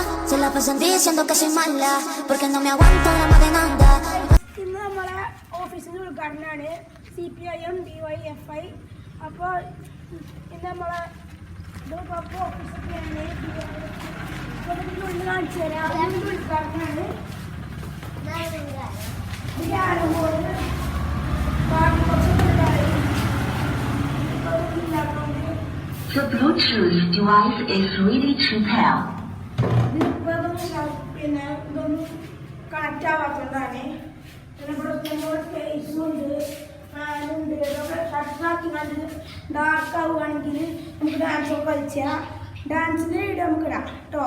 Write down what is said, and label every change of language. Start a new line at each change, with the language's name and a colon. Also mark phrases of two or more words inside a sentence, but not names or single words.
Spanish: Se la pasan diciendo que soy mala, porque no me aguanto la demanda.
Malayalam: ഇന്ന് നമ്മളെ ഓഫീസിൻ്റെ ഉദ്ഘാടനമാണ് CPIM DYFI. അപ്പോൾ ഇന്ന് നമ്മളെ ഓഫീസൊക്കെയാണ് കാണിച്ചു തരാം. അതിൻ്റെ ഉദ്ഘാടനമാണ്.
English: The Bluetooth device is ready to pair.
Malayalam: പിന്നെ ഇതൊന്നും കണക്റ്റ് ആവാത്തതുകൊണ്ടാണ്. പിന്നെ ഇവിടെ നമ്മുടെ ഫേസുണ്ട്, ഫാനുണ്ട്, ഇതൊക്കെ ഷട്ടാക്കി കണ്ട് ഡാർക്ക് ആവുകയാണെങ്കിൽ നമുക്ക് ഡാൻസൊക്കെ കളിച്ചാൽ ഡാൻസിൻ്റെ വീഡിയോ നമുക്ക് ഇടാം കേട്ടോ.